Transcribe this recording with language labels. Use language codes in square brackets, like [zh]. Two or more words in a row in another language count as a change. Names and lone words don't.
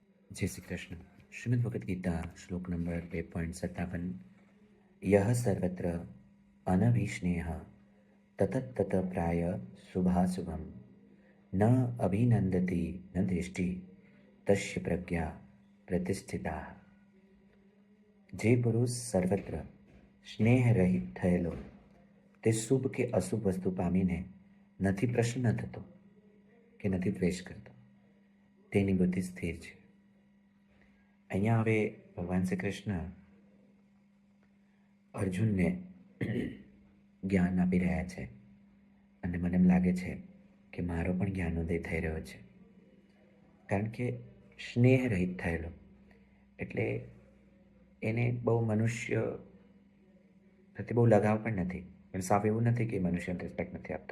[hi] जय श्री कृष्ण। श्रीमद् भगवद गीता श्लोक नंबर 2.57। [sa] यह सर्वत्र अनभिष्णेह ततत तत प्राय शुभाशुभम न अभिनंदति न दृष्टि तस्य प्रज्ञा પ્રતિષ્ઠિતા। [gu] જે પુરુષ સર્વત્ર સ્નેહ રહિત થયેલો તે શુભ કે અશુભ વસ્તુ પામીને નથી પ્રસન્ન થતો કે નથી દ્વેષ કરતો, તેની બુદ્ધિ સ્થિર છે। અહીંયા હવે ભગવાન શ્રી કૃષ્ણ અર્જુનને જ્ઞાન આપી રહ્યા છે અને મને એમ લાગે છે કે મારો પણ જ્ઞાનોદય થઈ રહ્યો છે, કારણ કે સ્નેહ રહિત થયેલો એટલે એને બહુ મનુષ્ય પ્રત્યે બહુ લગાવ પણ નથી, પણ સાફ એવું નથી કે મનુષ્યને રિસ્પેક્ટ નથી આપતો।